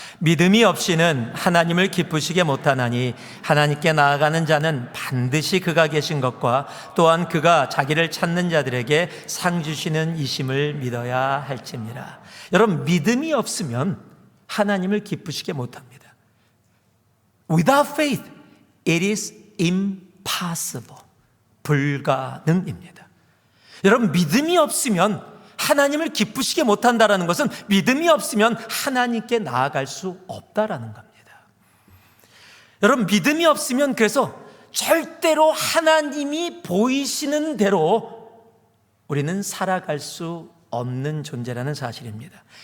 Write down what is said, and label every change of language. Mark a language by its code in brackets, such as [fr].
[ko] 믿음이 없이는 하나님을 기쁘시게 못하나니 하나님께 나아가는 자는 반드시 그가 계신 것과 또한 그가 자기를 찾는 자들에게 상 주시는 이심을 믿어야 할지니라. 여러분, 믿음이 없으면 하나님을 기쁘시게 못합니다. [en] Without faith, it is impossible. [ko] 불가능입니다. 여러분, 믿음이 없으면 하나님을 기쁘시게 못한다는 것은 믿음이 없으면 하나님께 나아갈 수 없다라는 겁니다. 여러분, 믿음이 없으면 그래서 절대로 하나님이 보이시는 대로 우리는 살아갈 수 없는 존재라는 사실입니다.